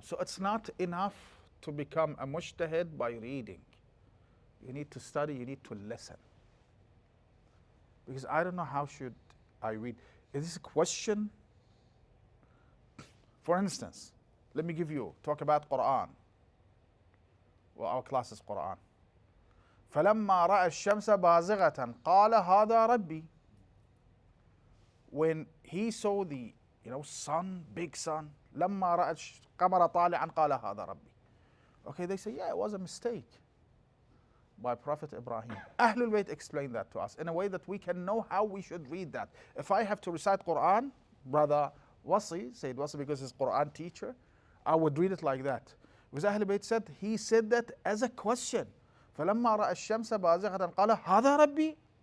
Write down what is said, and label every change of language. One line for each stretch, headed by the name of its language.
English: So it's not enough to become a mujtahid by reading. You need to study, you need to listen. Because I don't know how should I read. Is this a question? For instance, let me talk about Quran. Well, our class is Quran.
Arabic: فلما رأى الشمس بازغة قال هذا ربي.
English: When he saw the sun, big sun,
Arabic: لما رأى القمر طالعا قال هذا ربي.
English: Okay, they say, yeah, it was a mistake by Prophet Ibrahim. Ahlul Bayt explained that to us in a way that we can know how we should read that. If I have to recite Quran, brother Wasi, Sayyid Wasi, because he's Quran teacher, I would read it like that. Because Ahlul Bayt said, he said that as a question.
Arabic: فلما رأى الشمس بازغة قال هذا ربي.